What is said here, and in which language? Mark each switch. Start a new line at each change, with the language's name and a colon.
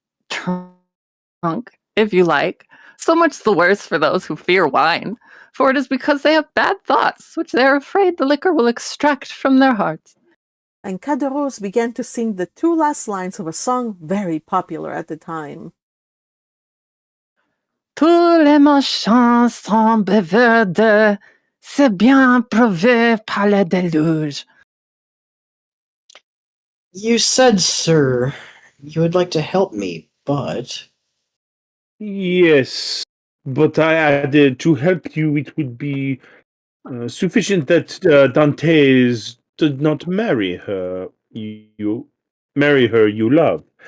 English: Drunk, if you like. So much the worse for those who fear wine, for it is because they have bad thoughts, which they are afraid the liquor will extract from their hearts. And Caderousse began to sing the 2 last lines of a song very popular at the time.
French: Tous les marchands sont buveurs de, c'est bien prouvé par le déluge.
English: You said, sir, you would like to help me, but... Yes, but I added to help you it would be sufficient that Dantès did not marry her you love.